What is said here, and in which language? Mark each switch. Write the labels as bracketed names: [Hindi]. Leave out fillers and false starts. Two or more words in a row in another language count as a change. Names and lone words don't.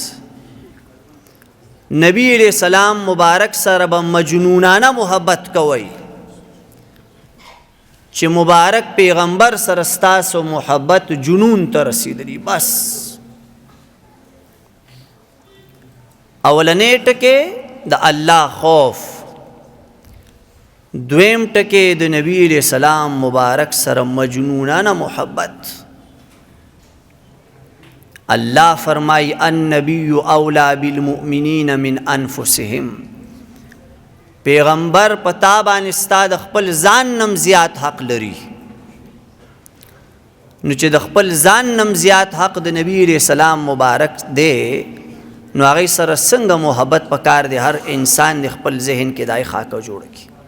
[Pashto] نبی [Arabic] علیہ السلام [Pashto] مبارک سره به مجنونانه محبت کوئ چې مبارک پیغمبر سره ستاسو محبت جنون ته رسیدلی. بس اولنې ټکی د الله خوف، دویم ټکی د نبی [Arabic] علیہ السلام [Pashto] مبارک سره مجنونانه محبت. اللہ فرمائی [Arabic] النبی اولا بالمؤمنین من انفسهم [Pashto] پیغمبر پتا باندې ستا د خپل ځان نم زیات حق لري. نو چې د خپل ځان نم زیات حق د نبی [Arabic] علیہ السلام [Pashto] مبارک دی نو هغې سره څنګه محبت پکار دی هر انسان د خپل ذهن کې دای خاکه جوړه کړي.